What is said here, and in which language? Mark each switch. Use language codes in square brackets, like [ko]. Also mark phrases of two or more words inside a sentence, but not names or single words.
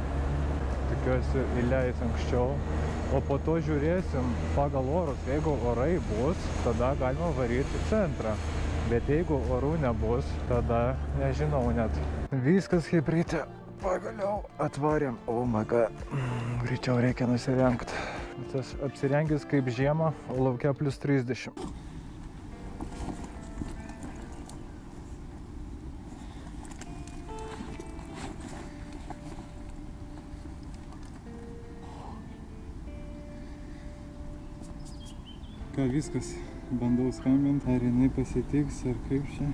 [lt] Tikiuosi įleis anksčiau. O po to žiūrėsim pagal orus. Jeigu orai bus, tada galima varyti į centrą. Bet jeigu orų nebus, tada nežinau net. Viskas, hebrytė, pagaliau atvarėm. [en] Oh my god. [lt] Greičiau reikia nusirengti. Tas apsirengęs kaip žiemą, o lauke plus 30. Ką, viskas, bandau skambinti, ar jinai pasitiks, ar kaip čia.